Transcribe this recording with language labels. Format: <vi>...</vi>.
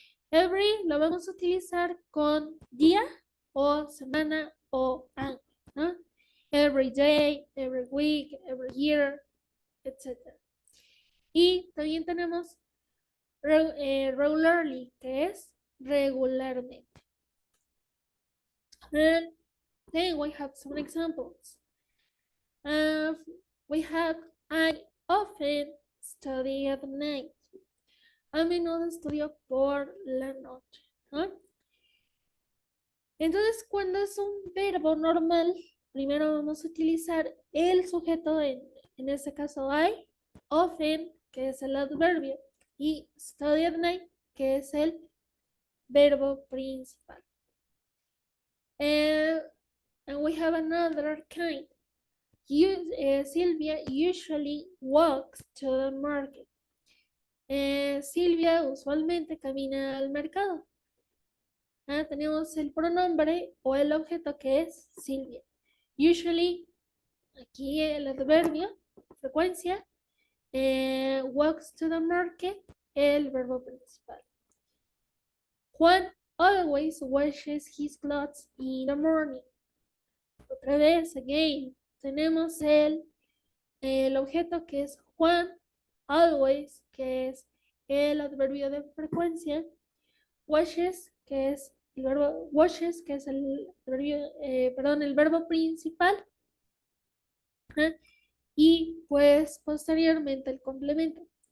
<es>Every lo vamos a utilizar con día o semana o año, ¿no?</es> <en>Every day, every week, every year, etc.</en> <es>Y también tenemos regularly, que es regularmente.</es> <en>And then we have some examples. We have, I often study at night.</en> <es>A menudo estudio por la noche. ¿No? Entonces, cuando es un verbo normal, primero vamos a utilizar el sujeto, en este caso I, often, que es el adverbio, y</es> <en>study at night,</en> <es>que es el verbo principal.</es> <en>And we have another kind. Silvia usually walks to the market.</en> <es>Silvia usualmente camina al mercado. Tenemos el pronombre o el objeto que es Silvia. Usually, aquí el adverbio, frecuencia,</es> <en>walks to the market,</en> <es>el verbo principal.</es> <en>Juan always washes his clothes in the morning.</en> <es>Otra vez, again, tenemos el objeto que es Juan, always, que es el adverbio de frecuencia, washes, que es el verbo washes, que es el verbo principal, y pues posteriormente el complemento.</es>